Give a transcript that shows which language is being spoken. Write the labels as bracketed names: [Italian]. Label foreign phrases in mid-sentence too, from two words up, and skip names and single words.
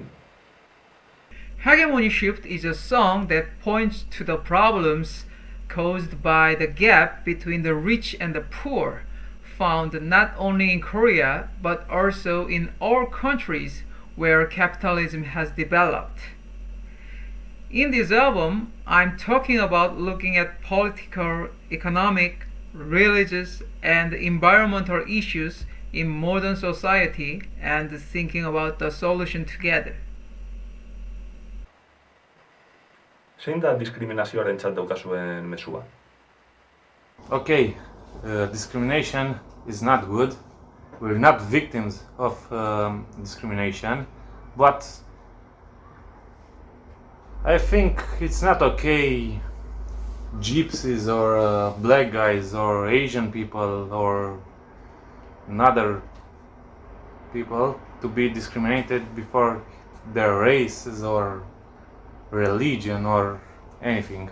[English] Hegemony Shift is a song that points to the problems caused by the gap between the rich and the poor, found not only in Korea but also in all countries where capitalism has developed. In this album, I'm talking about looking at political, economic, religious, and environmental issues in modern society and thinking about the solution together. [Basque] Zein da diskriminazioarentzat daukazuen mezua? [English] Okay, discrimination is not good. We're not victims of discrimination, but I think it's not okay gypsies or black guys or Asian people or another people to be discriminated before their races or religion or anything.